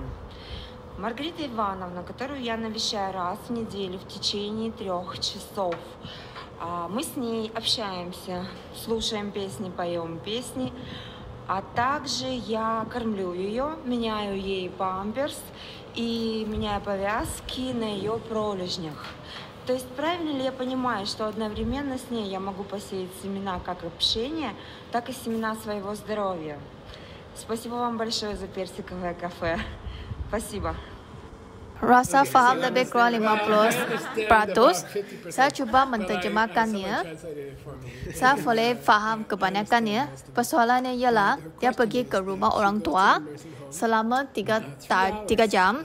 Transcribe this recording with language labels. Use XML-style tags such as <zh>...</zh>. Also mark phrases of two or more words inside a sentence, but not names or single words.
<ru>Маргарита Ивановна, которую я навещаю раз в неделю в течение 3 часов, мы с ней общаемся, слушаем песни, поем песни, а также я кормлю ее, меняю ей памперс и меняю повязки на ее пролежнях. То есть правильно ли я понимаю, что одновременно с ней я могу посеять семена как общения, так и семена своего здоровья? Spasibo вам большое за персиковое кафе. Спасибо.</ru> <ms>Rasa faham lebih kurang 50%. Saya cuba menterjemahkannya. Saya boleh faham kebanyakannya. Persoalannya ialah dia pergi ke rumah orang tua selama 3 jam.</ms>